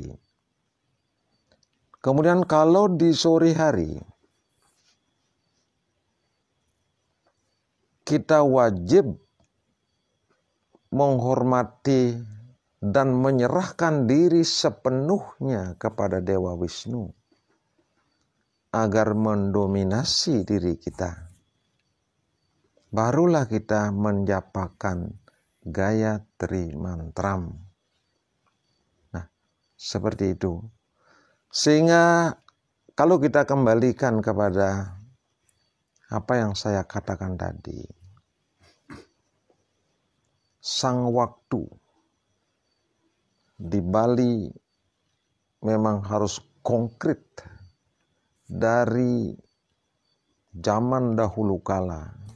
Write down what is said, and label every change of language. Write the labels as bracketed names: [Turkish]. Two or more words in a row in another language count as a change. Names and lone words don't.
[Indonesian] Kemudian kalau di sore hari, kita wajib menghormati dan menyerahkan diri sepenuhnya kepada Dewa Wisnu agar mendominasi diri kita. Barulah kita menjapakan Gayatri mantram. Nah, seperti itu. Sehingga kalau kita kembalikan kepada apa yang saya katakan tadi, sang waktu di Bali memang harus konkret dari zaman dahulu kala.